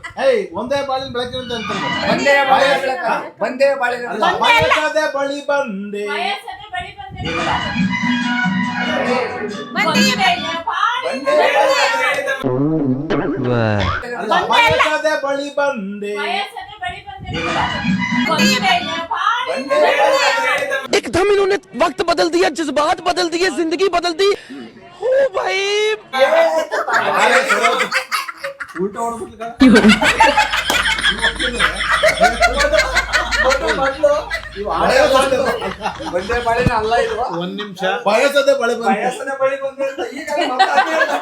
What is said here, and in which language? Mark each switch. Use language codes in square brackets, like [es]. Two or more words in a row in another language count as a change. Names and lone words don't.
[kn] ಏಯ್ ಒಂದೇ ಬಾಳಿನ ಬೆಳಕಿನ ಅಂತ ಅಂತಾರೆ. ಒಂದೇ ಬಾಳಿನ ಬೆಳಕ ಒಂದೇ ಬಾಳಿನ ಅಲ್ಲ, ಬಯಸದೆ ಬಳಿ ಬಂದೆ. ಅಲ್ಲ, ಬಯಸದೆ ಬಳಿ ಬಂದೆ. [hi] एकदम इन्होंने वक्त बदल दिया, जज्बात बदल दिए, जिंदगी बदल दी। ओ भाई [kn] ಉಲ್ಟಾ ಹೊಡ್ಬಿಟ್ಲ ಒಂದೇ ಬಾಳಿನ ಅಲ್ಲ ಇದು. ಒಂದ್ ನಿಮಿಷ ಬಯಸದೆ ಬಳಿ ಬಂದೆ. ವಯಸ್ಸನ ಬಳಿ ಬಂದ್ರೆ ಈಗ ಮಾತಾಡ್ತಿರೋದು